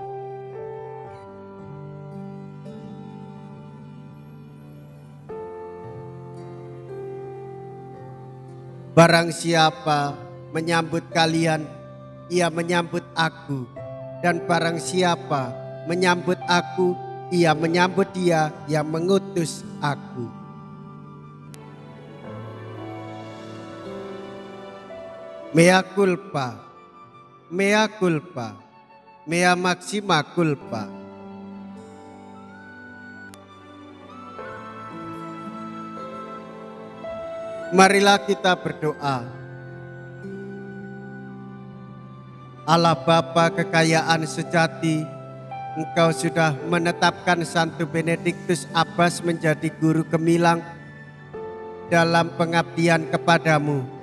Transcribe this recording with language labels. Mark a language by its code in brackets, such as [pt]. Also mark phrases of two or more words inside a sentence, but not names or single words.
[id] Barang siapa menyambut kalian, ia menyambut aku, dan barang siapa menyambut aku, ia menyambut dia yang mengutus aku. [la] Mea culpa, mea culpa, mea maxima culpa. [id] Marilah kita berdoa. Allah Bapa kekayaan sejati, Engkau sudah menetapkan Santo Benediktus Abbas menjadi guru gemilang dalam pengabdian kepadamu.